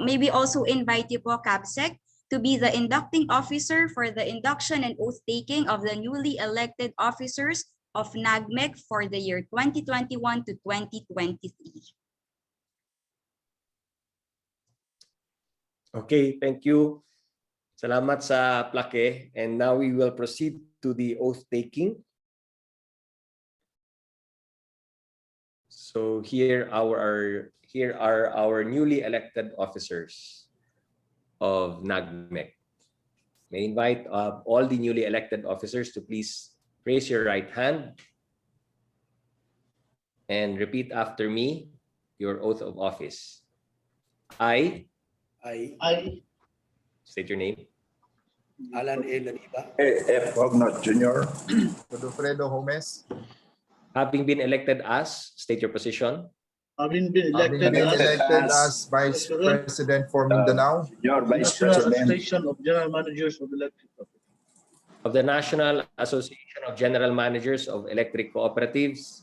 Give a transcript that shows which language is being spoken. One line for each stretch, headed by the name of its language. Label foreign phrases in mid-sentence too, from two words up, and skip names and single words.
English: May we also invite you po, CABSEC, to be the inducting officer for the induction and oath-taking of the newly elected officers of NAGMEC for the year 2021 to 2023. Okay, thank you.
Filipino: Salamat sa plaque.
English: And now we will proceed to the oath-taking. So here are our newly elected officers of NAGMEC. May I invite all the newly elected officers to please raise your right hand and repeat after me your oath of office. I state your name. Alan A. Laniba. A.F. Ognot Jr. Godofredo Gomez, Having been elected as, state your position. having been Having elected been elected as as Vice President for Mindanao, your Vice President of General Managers of Electric of the National Association of General Managers of Electric Cooperatives,